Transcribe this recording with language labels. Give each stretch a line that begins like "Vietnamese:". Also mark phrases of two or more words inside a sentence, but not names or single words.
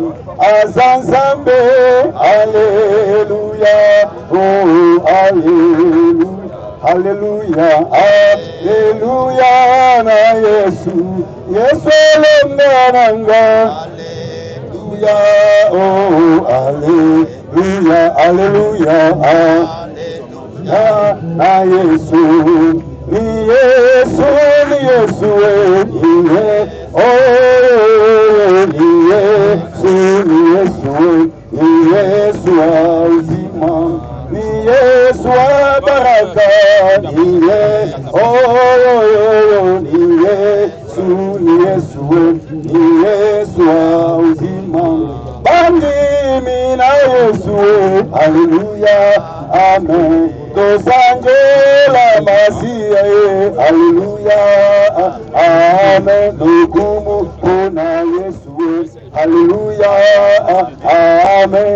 Lingala: Azanzambe, Alleluia, oh Alleluia, Alleluia, Alleluia na Yesu, Yesu londananga, Alleluia, oh Alleluia, Alleluia, Alleluia na Yesu.
Swahili: Ni Yesu, ni Yesu, ni Yesu, ni Yesu, ni Yesu wa uzima, ni Yesu wa baraka, ni Yesu, ni Yesu, ni Yesu, ni Yesu wa uzima.
Lingala: Bandimi na Yesu, Alleluia, amen. Tosangela Masia, Alleluia, amen. Nukumu kuna Yesu, Alleluia, amen.